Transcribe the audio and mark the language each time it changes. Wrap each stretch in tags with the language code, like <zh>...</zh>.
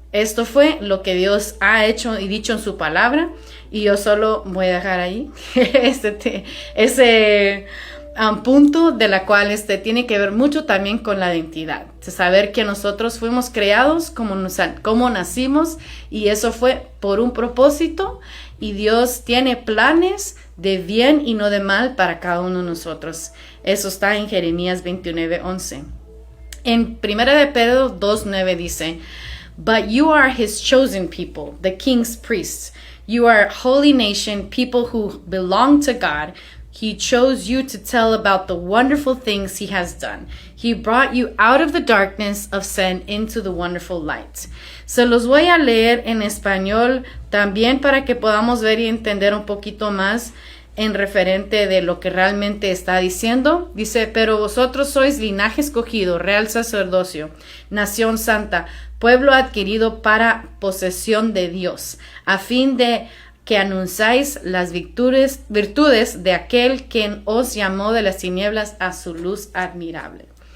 <es>Esto fue lo que Dios ha hecho y dicho en su palabra, y yo solo voy a dejar ahí ese punto de la cual tiene que ver mucho también con la identidad, de saber que nosotros fuimos creados como nacimos, y eso fue por un propósito, y Dios tiene planes de bien y no de mal para cada uno de nosotros. Eso está en Jeremías 29:11. En 1 de Pedro 2:9 dice,</es> <en>But you are his chosen people, the king's priests. You are a holy nation, people who belong to God. He chose you to tell about the wonderful things he has done. He brought you out of the darkness of sin into the wonderful light.</en> <es>Se los voy a leer en español también para que podamos ver y entender un poquito más en referente de lo que realmente está diciendo. Dice, pero vosotros sois linaje escogido, real sacerdocio, nación santa, pueblo adquirido para posesión de Dios, a fin de que anunciáis las virtudes de aquel quien os llamó de las tinieblas a su luz admirable.</es>